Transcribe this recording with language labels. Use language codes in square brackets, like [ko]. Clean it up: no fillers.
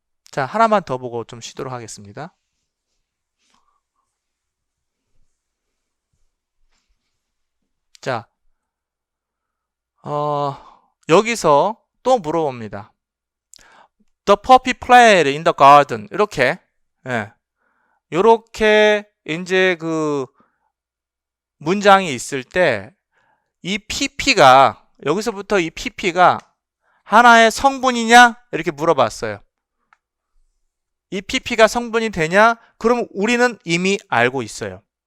[ko] 자, 하나만 더 보고 좀 쉬도록 하겠습니다. 자, 여기서 또 물어봅니다. [en] The puppy played in the garden. [ko] 이렇게, 예. 요렇게, 이제 그, 문장이 있을 때, 이 pp가, 여기서부터 이 pp가 하나의 성분이냐? 이렇게 물어봤어요. 이 pp가 성분이 되냐? 그럼 우리는 이미 알고 있어요.